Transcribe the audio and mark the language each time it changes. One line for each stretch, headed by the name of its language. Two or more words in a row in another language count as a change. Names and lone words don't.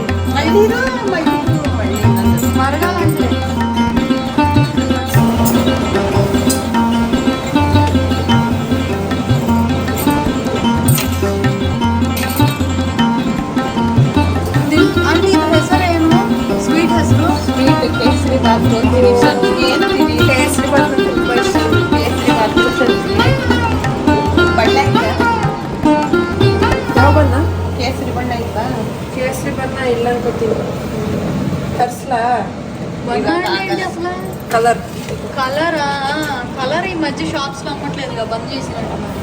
Telugu: మరగాలంటే అంటే
Kannada: ಹೆಸರೇನು ಸ್ವೀಟ್ ಹೆಸರು ಸ್ವೀಟ್ ಕೇಸರಿ ಬಾತ್ ಕೇಸರಿ ಬಾತ್ ತುಂಬ ಇಷ್ಟ ಕೇಸರಿ ಬಾತ್ ಬಣ್ಣ ಯಾವ ಬಣ್ಣ ಕೇಸರಿ ಬಣ್ಣ ಇತ್ತಾ ಕೇಸರಿ ಬಣ್ಣ ಇಲ್ಲ ಅನ್ಕೋತೀನಿ ತರ್ಸ್ಲಾ కలర్
Telugu: కలరా కలర్ ఈ మధ్య షాప్స్ లో అమ్మట్లేదుగా బంద్ చేసినట్టు